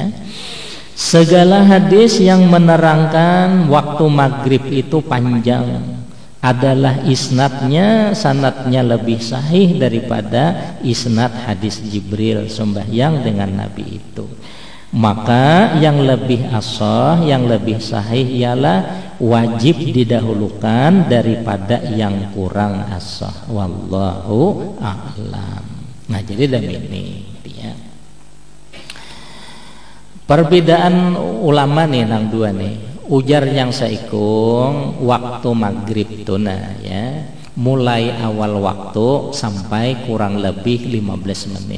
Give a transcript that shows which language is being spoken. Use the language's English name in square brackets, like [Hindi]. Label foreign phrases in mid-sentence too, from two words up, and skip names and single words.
[Indonesian] Segala hadis yang menerangkan waktu maghrib itu panjang adalah isnadnya, sanadnya lebih sahih daripada isnad hadis Jibril sembahyang dengan Nabi itu. Maka yang lebih ashah, yang lebih sahih ialah wajib didahulukan daripada yang kurang ashah. [Arabic] والله أعلم. [Indonesian] Nah, jadi ini dia. [Banjar] Perbedaan ulama nih nang dua nih. Ujar yang saikung waktu maghrib itu nah ya, mulai awal waktu sampai kurang lebih 15 menit.